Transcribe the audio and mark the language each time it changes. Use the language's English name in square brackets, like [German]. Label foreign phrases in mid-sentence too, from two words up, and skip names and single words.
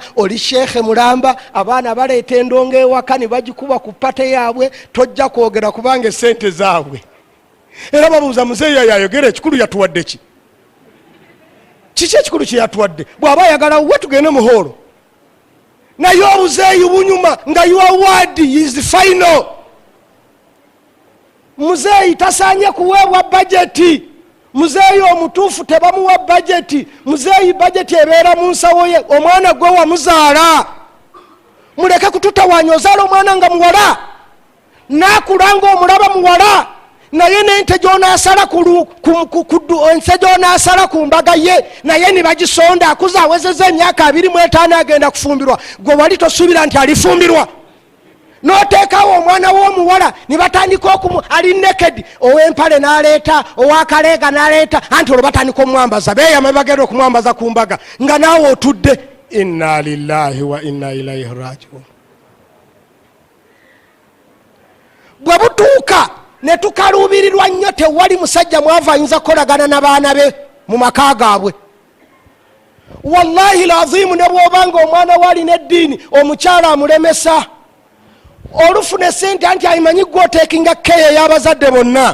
[Ganda] Oli sheekhe mulamba, abaana baleeta endongo ewaka ne bagikuba ku pate yaabwe, tojja kwogera kubanga esente zaabwe. Era babuuza muzeeyi yayogera ekikulu yatuwadde ki? Kiki ekikulu kye yatuwadde? Bw'aba ayagala we tugende muhoolo. Naye obuzeeyi bunyuma nga [English] your word is final. [Ganda] Muzeeyi tasaanye kuweebwa bajeti. Muzeeyi omutuufu tebamuwa bajeti. Muzeeyi bajeti ebeera mu nsawo ye. Omwana gwe wamuzaala. Muleke kututawaanya. Ozaala omwana nga muwala, naakula nga omulaba muwala, naye nente gy'onaasala gy'onaasala ku mbaga ye naye ne bagisonda akuza awezezza emyaka 25 agenda kufumbirwa. Gwe wali tosuubira nti alifumbirwa. N'oteekawo omwana w'omuwala ne batandika ali naked, ow'empale n'aleeta, ow'akaleega n'aleeta, anti olwo batandika omwambaza. Beeyama bagenda okumwambaza ku mbaga nga naawe otudde. [Arabic] إنا لله وإنا إليه راجعون. [Ganda] Bwe butuuka ne tukaluubirirwa nnyo, tewali musajja mwavu ayinza kukolagana n'abaana be mu maka gaabwe. [Arabic] والله لازم [Ganda] ne bw'obanga omwana waalina eddiini omukyala amulemesa, olufuna sente anti ayimanyi gwe oteekinga keeya y'abazadde bonna.